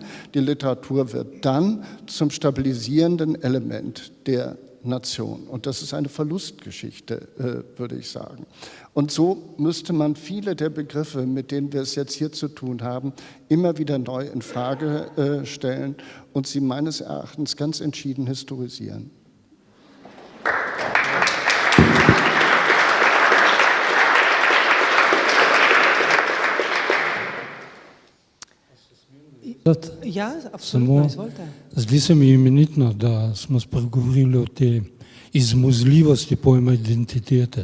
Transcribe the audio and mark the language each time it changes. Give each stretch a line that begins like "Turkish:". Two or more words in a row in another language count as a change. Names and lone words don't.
German: Die Literatur wird dann zum stabilisierenden Element der Nation. Und das ist eine Verlustgeschichte, würde ich sagen. Und so müsste man viele der Begriffe, mit denen wir es jetzt hier zu tun haben, immer wieder neu in Frage stellen und sie meines Erachtens ganz entschieden historisieren.
Slovenian: Ja, absolutno, izvolite. Zdi se mi imenitno, da smo spregovorili o tej izmuzljivosti pojma identitete.